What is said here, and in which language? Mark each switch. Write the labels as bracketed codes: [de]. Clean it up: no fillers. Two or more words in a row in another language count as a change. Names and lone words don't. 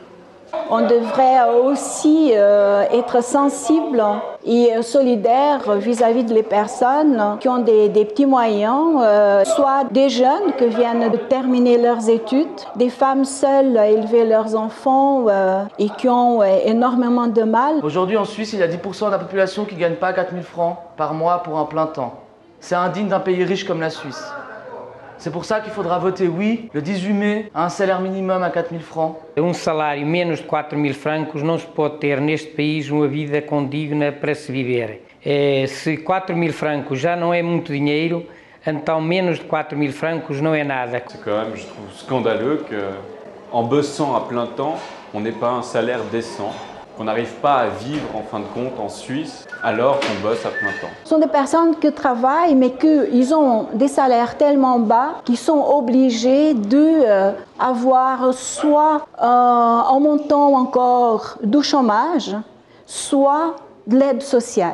[fr] On devrait aussi être sensible et solidaire vis-à-vis des personnes qui ont des petits moyens, soit des jeunes qui viennent de terminer leurs études, des femmes seules à élever leurs enfants et qui ont énormément de mal. Aujourd'hui en Suisse, il y a 10% de la population qui ne gagne pas 4000 francs par mois pour un plein temps. C'est indigne d'un pays riche comme la Suisse. C'est pour ça qu'il faudra voter oui le 18 mai à un salaire minimum à 4000 francs. [pt] Salário menos de 4000 francos não se pode ter neste país uma vida condigna para se viver. Se 4000 francos já não é muito dinheiro, então menos de 4000 francos não é nada. [fr] C'est quand même, je trouve scandaleux qu'en bossant à plein temps, on n'ait pas un salaire décent, qu'on n'arrive pas à vivre en fin de compte en Suisse alors qu'on bosse à plein temps. Ce sont des personnes qui travaillent mais qu'ils ont des salaires tellement bas qu'ils sont obligés d'avoir soit un montant encore du chômage, soit de l'aide sociale.